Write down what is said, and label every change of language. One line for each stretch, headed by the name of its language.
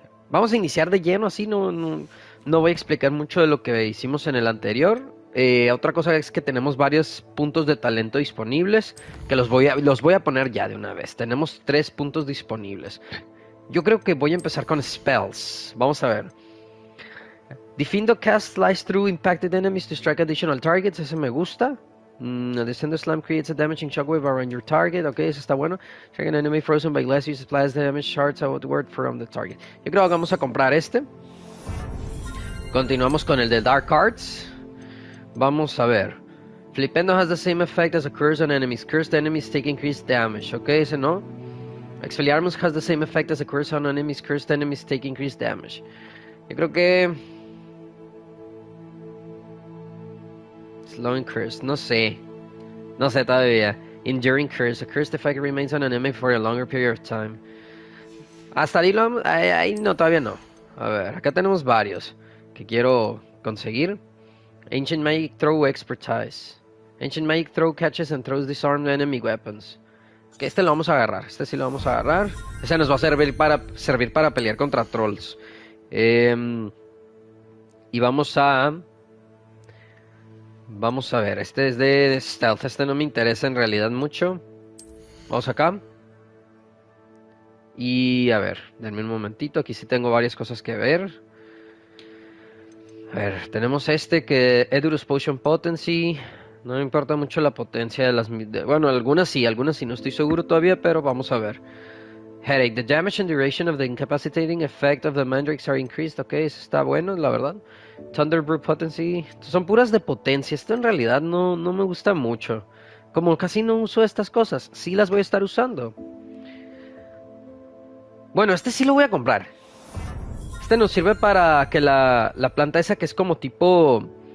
Spanish: Vamos a iniciar de lleno, así no voy a explicar mucho de lo que hicimos en el anterior. Otra cosa es que tenemos varios puntos de talento disponibles que los voy a poner ya de una vez. Tenemos 3 puntos disponibles. Yo creo que voy a empezar con spells. Vamos a ver.
English: Defend the cast slice through impacted enemies to strike additional targets.
Spanish: Ese me gusta.
English: Descend slam creates a damaging shockwave around your target.
Spanish: Ok, eso está bueno.
English: Strike an enemy frozen by glass uses applies damage shards outward from the target.
Spanish: Yo creo que vamos a comprar este. Continuamos con el de Dark Arts. Vamos a ver.
English: Flipendo has the same effect as a curse on enemies. Cursed enemies take increased damage.
Spanish: Ok, ese no.
English: Expelliarmus has the same effect as a curse on enemies. Cursed enemies take increased damage.
Spanish: Yo creo que... Slowing Curse, no sé. No sé todavía. Enduring Curse.
English: A cursed effect remains on an enemy for a longer period of time.
Spanish: Hasta ahí no, todavía no. A ver, acá tenemos varios que quiero conseguir.
English: Ancient Magic Throw Expertise. Ancient Magic Throw catches and throws disarmed enemy weapons.
Spanish: Que este lo vamos a agarrar. Este sí lo vamos a agarrar. Ese nos va a servir para pelear contra trolls. Y vamos a ver. Este es de stealth. Este no me interesa en realidad mucho. Vamos acá. Y a ver, denme un momentito. Aquí sí tengo varias cosas que ver. A ver, tenemos este que Edurus Potion Potency. No me importa mucho la potencia de bueno, algunas sí, no estoy seguro todavía, pero vamos a ver.
English: Headache. The damage and duration of the incapacitating effect of the mandrakes are increased.
Spanish: Ok, eso está bueno, la verdad. Thunderbrew Potency. Son puras de potencia. Esto en realidad no me gusta mucho. Como casi no uso estas cosas, sí las voy a estar usando. Bueno, este sí lo voy a comprar. Este nos sirve para que la planta esa que es como tipo...